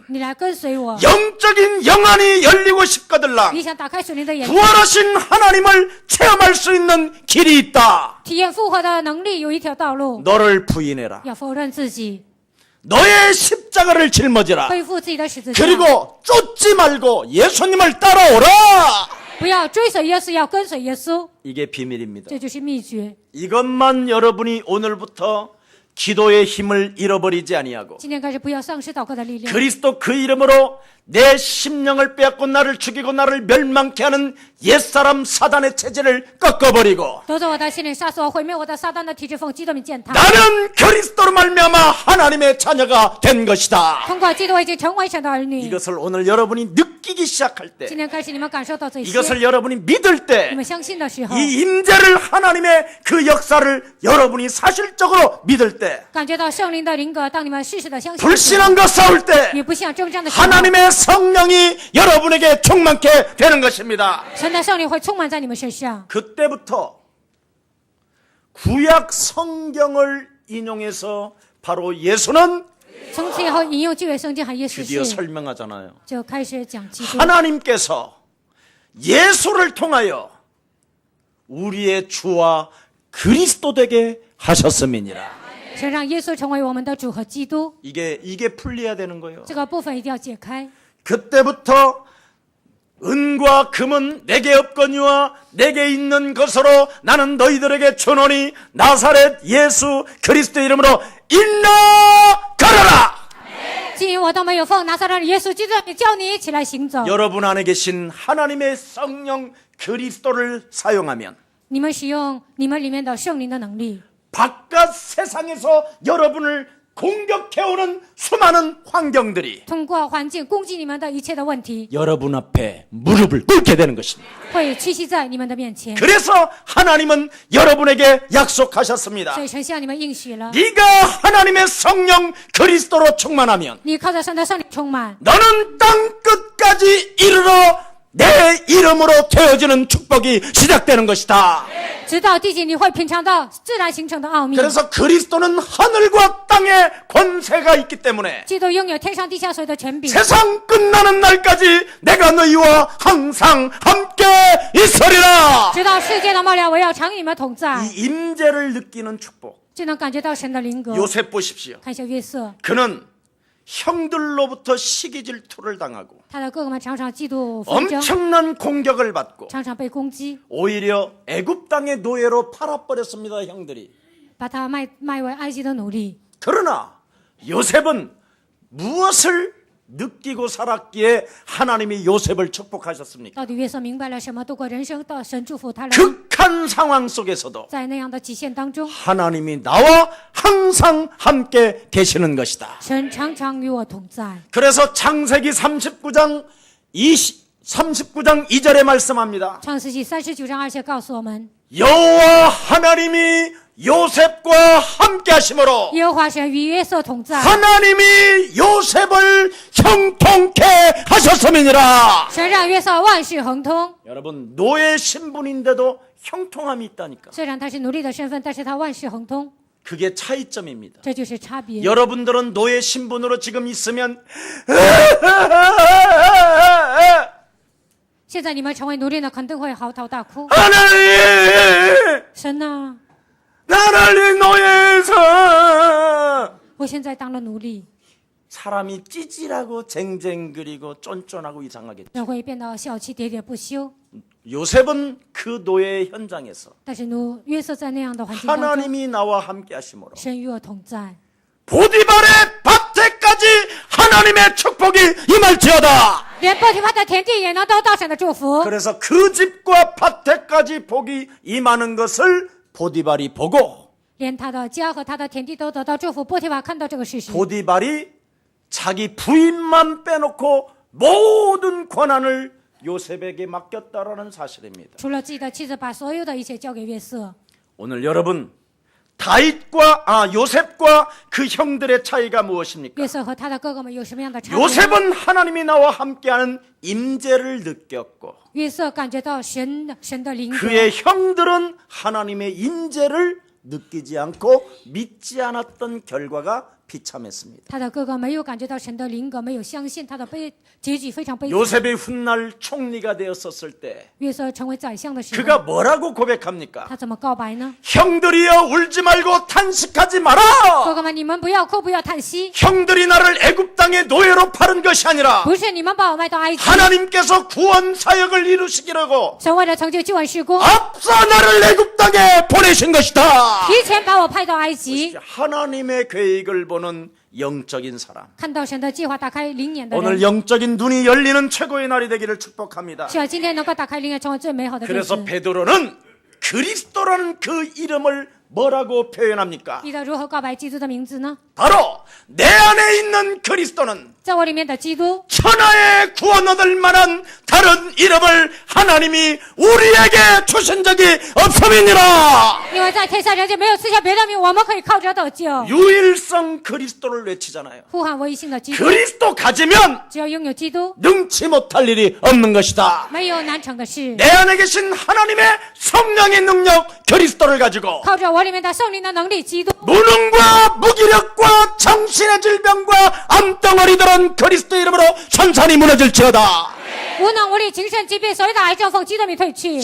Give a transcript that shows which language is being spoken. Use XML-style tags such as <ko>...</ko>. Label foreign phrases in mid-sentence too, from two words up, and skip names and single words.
<zh>你来跟随我，</zh> <ko>영적인 영안이 열리고 싶거들랑</ko> <zh>你想打开属灵的眼睛，</zh> <ko>부활하신 하나님을 체험할 수 있는 길이 있다.</ko> <zh>体验复活的能力，有一条道路，</zh> <ko>너를 부인해라.</ko> <zh>要否认自己，</zh> <ko>너의 십자가를 짊어지라.</ko> <zh>背负自己的十字架，</zh> <ko>그리고 쫓지 말고 예수님을 따라오라.</ko> <zh>不要追随耶稣，要跟随耶稣，</zh> <ko>이게 비밀입니다.</ko> <zh>这就是秘诀。</zh> <ko>이것만 여러분이 오늘부터 기도의 힘을 잃어버리지 아니하고</ko> <zh>今天开始，不要丧失祷告的力量。</zh> <ko>그리스도 그 이름으로 내 심령을 빼앗고 나를 죽이고 나를 멸망케 하는 옛사람 사단의 체제를 꺾어버리고</ko> <zh>夺走我的心灵，杀死我，毁灭我的撒旦的体制，奉基督名践踏。</zh> <ko>나는 그리스도로 말미암아 하나님의 자녀가 된 것이다.</ko> <zh>通过基督，我已经成为神的儿女。</zh> <ko>이것을 오늘 여러분이 느끼기 시작할</ko> <zh>今</zh> <ko>때</ko> <zh>天开始，你们感受到这些，</zh> <ko>이것을 여러분이 믿을</ko> <zh>你</zh> <ko>때</ko> <zh>们相信的时候，</zh> <ko>이 임재를 하나님의 그 역사를 여러분이 사실적으로 믿을 때</ko> <zh>感觉到圣灵的灵格，当你们事实的相信的时候，</zh> <ko>불신앙과 싸울 때</ko> <zh>与不信仰征战的时候，</zh> <ko>하나님의 성령이 여러분에게 충만케 되는 것입니다.</ko> <zh>神的圣灵会充满在你们身上。</zh> <ko>그때부터 구약 성경을 인용해서 바로 예수는</ko> <zh>从此以后，引用旧约圣经和耶稣</zh> <ko>드디어</ko> <zh>是，</zh> <ko>설명하잖아요.</ko> <zh>就开始讲基督。</zh> <ko>하나님께서 예수를 통하여 우리의 주와 그리스도 되게 하셨음이니라.</ko> <zh>神让耶稣成为我们的主和基督，</zh> <ko>이게 풀려야 되는 거예요.</ko> <zh>这个部分一定要解开。</zh> <ko>그때부터 은과 금은 내게 없거니와 내게 있는 것으로 나는 너희들에게 주노니 나사렛 예수 그리스도 이름으로 일어나 걸어라.</ko> <zh>既因我都没有奉拿撒勒耶稣基督，叫你起来行走。</zh> <ko>여러분 안에 계신 하나님의 성령 그리스도를 사용하면</ko> <zh>你们使用你们里面的圣灵的能力，</zh> <ko>바깥 세상에서 여러분을 공격해오는 수많은 환경들이</ko> <zh>通过环境攻击你们的一切的问题，</zh> <ko>여러분 앞에 무릎을 꿇게 되는 것입니다.</ko> <zh>会屈膝在你们的面前。</zh> <ko>그래서 하나님은 여러분에게 약속하셨습니다.</ko> <zh>所以神向你们应许了，</zh> <ko>네가 하나님의 성령 그리스도로 충만하면</ko> <zh>你靠着神的圣灵充满，</zh> <ko>너는 땅 끝까지 이르러 내 이름으로 되어지는 축복이 시작되는 것이다.</ko> <zh>直到地极，你会品尝到自然形成的奥秘。</zh> <ko>그래서 그리스도는 하늘과 땅에 권세가 있기 때문에</ko> <zh>基督拥有天上地下所有的权柄，</zh> <ko>세상 끝나는 날까지 내가 너희와 항상 함께 있으리라.</ko> <zh>直到世界的末了，我要常与你们同在。</zh> <ko>이 임재를 느끼는 축복.</ko> <zh>就能感觉到神的灵格。</zh> <ko>요셉 보십시오.</ko> <zh>看一下约瑟，</zh> <ko>그는 형들로부터 시기 질투를 당하고</ko> <zh>他的哥哥们常常嫉妒纷争，</zh> <ko>엄청난 공격을 받고</ko> <zh>常常被攻击，</zh> <ko>오히려 애굽 땅의 노예로 팔아버렸습니다. 형들이.</ko> <zh>把他卖为埃及的奴隶。</zh> <ko>그러나 요셉은 무엇을 느끼고 살았기에 하나님이 요셉을 축복하셨습니까?</ko> <zh>到底约瑟明白了什么？度过人生的神祝福他了。</zh> <ko>극한 상황 속에서도</ko> <zh>在那样的极限当中，</zh> <ko>하나님이 나와 항상 함께 계시는 것이다.</ko> <zh>神常常与我同在。</zh> <ko>그래서 창세기 39장 2절에 말씀합니다.</ko> <zh>创世纪39章2节告诉我们，</zh> <ko>여호와 하나님이 요셉과 함께 하심으로</ko> <zh>耶和华神与约瑟同在，</zh> <ko>하나님이 요셉을 형통케 하셨음이니라.</ko> <zh>神让约瑟万事亨通。</zh> <ko>여러분 노예 신분인데도 형통함이 있다니까.</ko> <zh>虽然他是奴隶的身份，但是他万事亨通，</zh> <ko>그게 차이점입니다.</ko> <zh>这就是差别。</zh> <ko>여러분들은 노예 신분으로 지금 있으면</ko> <zh>现在你们成为奴隶呢，肯定会嚎啕大哭。</zh> <ko>하나님</ko> <zh>神啊，</zh> <ko>나를 노예에서</ko> <zh>我现在当了奴隶，</zh> <ko>사람이 찌질하고 쟁쟁그리고 쫀쫀하고 이상하게.</ko> <zh>人会变得小气喋喋不休。</zh> <ko>요셉은 그 노예 현장에서</ko> <zh>但是约瑟在那样的环境当中，</zh> <ko>하나님이 나와 함께 하심으로</ko> <zh>神与我同在，</zh> <ko>보디발의 밭에까지 하나님의 축복이 임할지어다.</ko> <zh>连波提乏的田地也能得到神的祝福。</zh> <ko>그래서 그 집과 밭에까지 복이 임하는 것을 보디발이 보고</ko> <zh>连他的家和他的田地都得到祝福。波提乏看到这个事实，</zh> <ko>보디발이 자기 부인만 빼놓고 모든 권한을 요셉에게 맡겼다라는 사실입니다.</ko> <zh>除了自己的妻子，把所有的一切交给约瑟。</zh> <ko>오늘 여러분 요셉과 그 형들의 차이가 무엇입니까?</ko> <zh>约瑟和他的哥哥们有什么样的差别？</zh> <ko>요셉은 하나님이 나와 함께하는 임재를 느꼈고</ko> <zh>约瑟感觉到神的灵格，</zh> <ko>그의 형들은 하나님의 임재를 느끼지 않고 믿지 않았던 결과가 비참했습니다.</ko> <zh>他的哥哥没有感觉到神的灵格，没有相信，他的结局非常悲惨。</zh> <ko>요셉이 훗날 총리가 되었었을 때</ko> <zh>约瑟成为宰相的时候，</zh> <ko>그가 뭐라고 고백합니까?</ko> <zh>他怎么告白呢？</zh> <ko>형들이여 울지 말고 탄식하지 마라.</ko> <zh>哥哥们，你们不要哭，不要叹息，</zh> <ko>형들이 나를 애굽 땅의 노예로 팔은 것이 아니라</ko> <zh>不是你们把我卖到埃及，</zh> <ko>하나님께서 구원 사역을 이루시기라고</ko> <zh>神为了成就救恩事工，</zh> <ko>앞서 나를 애굽 땅에 보내신 것이다.</ko> <zh>提前把我派到埃及。</zh> <ko>하나님의 계획을 보는 영적인 사람.</ko> <zh>看到神的计划，打开灵眼的</zh> <ko>오늘</ko> <zh>人，</zh> <ko>영적인 눈이 열리는 최고의 날이 되기를 축복합니다.</ko> <zh>希望今天能够打开灵眼，成为最美好的日</zh> <ko>그래서</ko> <zh>子。</zh> <ko>베드로는 그리스도라는 그 이름을 뭐라고 표현합니까?</ko> <zh>彼得如何告白基督的名字呢？</zh> <ko>바로 내 안에 있는 그리스도는</ko> <zh>在我里面的基督，</zh> <ko>천하에 구원 얻을 만한 다른 이름을 하나님이 우리에게 주신 적이 없음이니라.</ko> <zh>因为在天下人间没有赐下别的名，我们可以靠着得救。</zh> <ko>유일성 그리스도를 외치잖아요.</ko> <zh>呼喊唯一性的基督，</zh> <ko>그리스도 가지면</ko> <zh>只要拥有基督，</zh> <ko>능치 못할 일이 없는 것이다.</ko> <zh>没有难成的事。</zh> <ko>내 안에 계신 하나님의 성령의 능력 그리스도를 가지고</ko> <zh>靠着我里面的圣灵的能力，基督，</zh> <ko>무능과 무기력과 정신의 질병과 암덩어리들은 그리스도 이름으로 천천히 무너질지어다.</ko> <zh>无能无力、精神疾病，所有的癌症奉基督名退去。</zh>